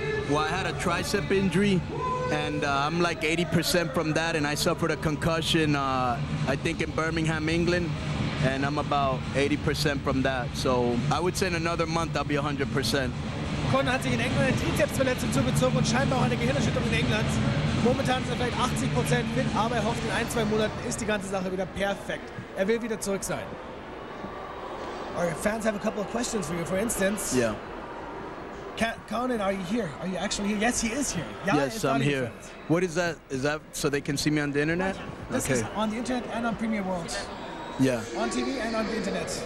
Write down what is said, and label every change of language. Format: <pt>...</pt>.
<en>Well, I had a tricep injury, and I'm like 80% from that, and I suffered a concussion, I think in Birmingham, England, and I'm about 80% from that. So I would say in another month, I'll be 100%.</en> <de>Konnan hat sich in England eine Trizepsverletzung zugezogen und scheinbar auch eine Gehirnerschütterung in England. Momentan ist er vielleicht 80% fit, aber er hofft, in 1-2 Monaten ist die ganze Sache wieder perfekt. Er will wieder zurück sein.</de> <en>Our fans have a couple of questions for you. For instance, yeah. Konnan, are you here? Are you actually here? Yes, he is here. Ja, yes, I'm here. What is that? Is that so they can see me on the internet? This is on the internet and on Premier World. Yeah. On TV and on the internet.</en>